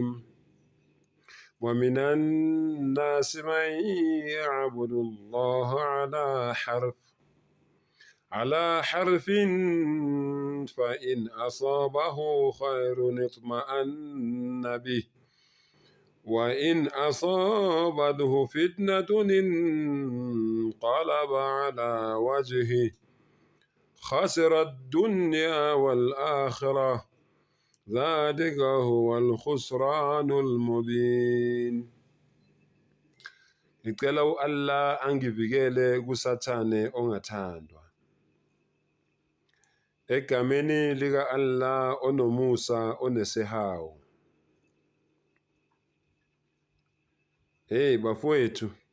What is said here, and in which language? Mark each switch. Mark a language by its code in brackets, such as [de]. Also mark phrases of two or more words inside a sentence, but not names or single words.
[ar] ومن الناس من يعبد الله على حرف فإن أصابه خير اطمأن به وإن أصابته فتنة انقلب على وجهه خسر الدنيا والآخرة ذلك هو الخسران المبين. [zu] Ngicela Allah angivikele kusathane ongathandwa. Egameni lika Allah onomusa onesihawu. Hey bafowethu.